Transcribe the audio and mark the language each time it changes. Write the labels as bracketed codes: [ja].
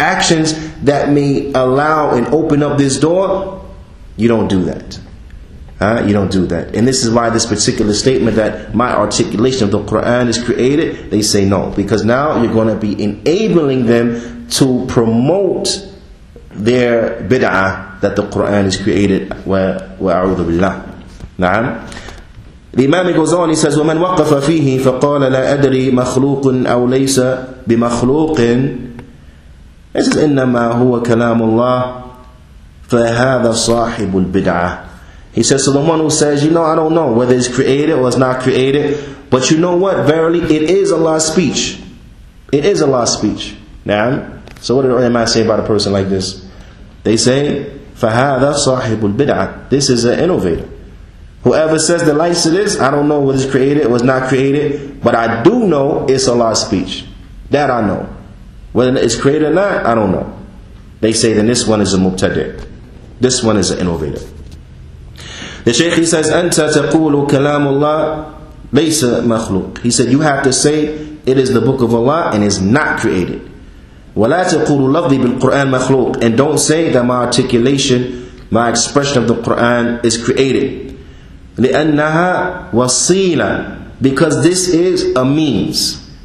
[en] Actions that may allow and open up this door, you don't do that. You don't do that. And this is why this particular statement that my articulation of the Qur'an is created, they say no. Because now you're going to be enabling them to promote their bid'ah that the Qur'an is created. [ar] Wa'a'udhu billah. Na'am. [en] The Imam goes on, he says, [ar] وَمَنْ وَقَفَ فِيهِ فَقَالَ لَا أَدْرِي مَخْلُوقٌ أَوْ لَيْسَ بِمَخْلُوقٍ. [en] He says, [ar] إِنَّمَا هُوَ كَلَامُ اللَّهِ فَهَذَا صَاحِبُ الْبِدْعَةِ. [en] He says, so the one who says, I don't know whether it's created or it's not created, but you know what? Verily, it is Allah's speech. It is Allah's speech. Now, so what do the ulama say about a person like this? They say, [ar] فَهَذَا صَاحِبُ الْبِدْعَةِ. [en] This is an innovator. Whoever says the likes of this, I don't know whether it's created or it's not created, but I do know it's Allah's speech. That I know. Whether it's created or not, I don't know. They say then this one is a mubtadi'. This one is an innovator. The Shaykh, he says, [ar] أَنْتَ تَقُولُ كَلَامُ اللَّهِ لَيْسَ مَخْلُوقٍ. [en] He said, you have to say it is the book of Allah and is not created. [ar] وَلَا تَقُولُ لَفْظِي بِالْقُرْآنِ مَخْلُوقٍ. [en] And don't say that my articulation, my expression of the Qur'an is created. [ar] لِأَنَّهَا وَصِيلًا. [en] Because this is a means.